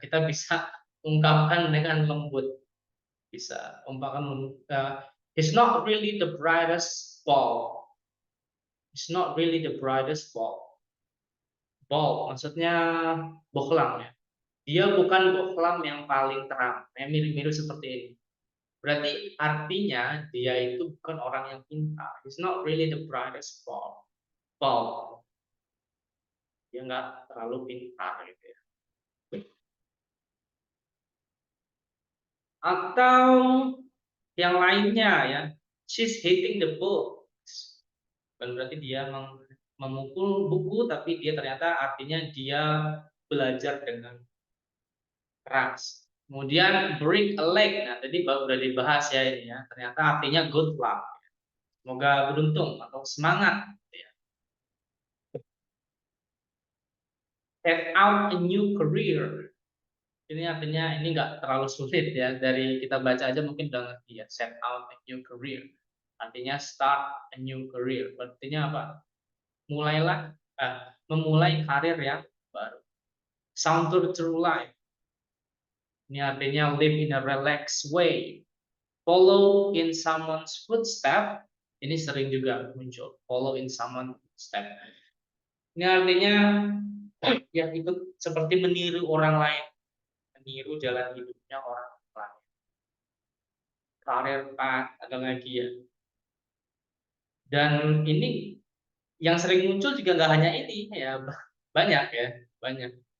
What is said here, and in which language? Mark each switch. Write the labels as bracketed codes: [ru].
[id] Kita bisa ungkapkan dengan lembut. Bisa ungkapkan [en] he's not really the brightest bulb. He's not really the brightest bulb. [id] Bulb maksudnya bohlam ya. Dia bukan bohlam yang paling terang. Mirip-mirip seperti ini. Berarti artinya dia itu bukan orang yang pintar. [en] He's not really the brightest bulb. Bulb. [id] Dia nggak terlalu pintar gitu ya. Atau yang lainnya ya, [en] she's hitting the ball. [id] Bukan berarti dia memukul buku, tapi dia ternyata artinya dia belajar dengan keras. Kemudian [en] break a leg. [id] Nah, tadi udah dibahas ya ini ya. Ternyata artinya [en] good luck. [id] Semoga beruntung atau semangat. Gitu ya. [en] Set out a new career. [id] Ini artinya ini nggak terlalu sulit ya. Dari kita baca aja mungkin udah ngerti ya. [en] Set out a new career. [id] Artinya [en] start a new career. [id] Artinya apa? Mulailah, memulai karir yang baru. [en] Saunter through life. [id] Ini artinya [en] live in a relaxed way. Follow in someone's footstep. [id] Ini sering juga muncul. [en] Follow in someone's footstep. [id] Ini artinya ya ikut seperti meniru orang lain, meniru jalan hidupnya orang lain. Karir path ada lagi ya. Dan ini yang sering muncul juga nggak hanya ini ya, banyak ya, banyak.